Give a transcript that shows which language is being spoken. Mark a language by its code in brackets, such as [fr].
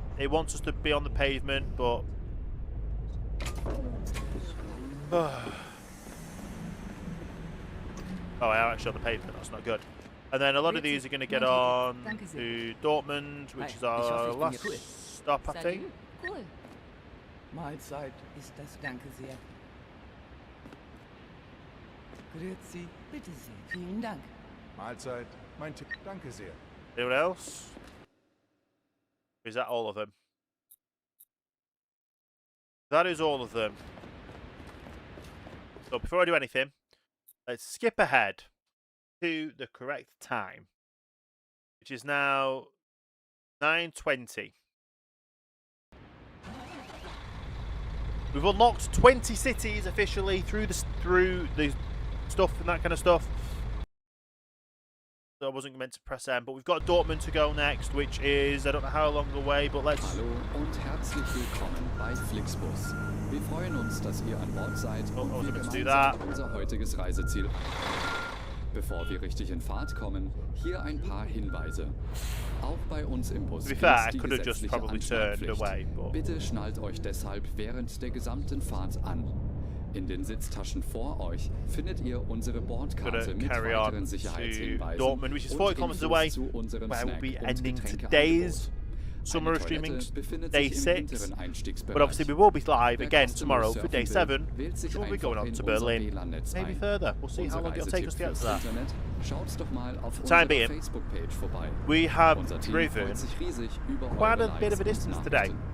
[en] It wants us to be on the pavement, but oh, I am actually on the pavement. That's not good. And then a lot of these are going to get on to Dortmund, which is our last stop, I think. Cool. [de] Mahlzeit ist das, danke sehr. Grüezi. Bitte sehr. Vielen Dank. Mahlzeit. Mein Ticket. Danke sehr. [en] Anyone else? Or is that all of them? That is all of them. So before I do anything, let's skip ahead to the correct time, which is now 9:20. We've unlocked 20 cities officially through the stuff and that kind of stuff. So I wasn't meant to press M, but we've got Dortmund to go next, which is, I don't know how long away, but let's... [de] Hallo und herzlich willkommen bei Flixbus. Wir freuen uns, dass ihr an Bord seid und wir gemeinsam unser heutiges Reiseziel. Bevor wir richtig in Fahrt kommen, hier ein paar Hinweise. Auch bei uns im Bus gilt die gesetzliche Anschnallpflicht. Bitte schnallt euch deshalb während der gesamten Fahrt an. In den Sitztaschen vor euch findet ihr unsere Bordkarte mit weiteren Sicherheitshinweisen [en] Dortmund, which is 40 kilometers away, where we'll be ending today's summer streaming day 6. But obviously we will be live again tomorrow for day 7, which will be going on to Berlin. Maybe further. We'll see how long it'll take us to get to that. For the time being, we have driven quite a bit of a distance today.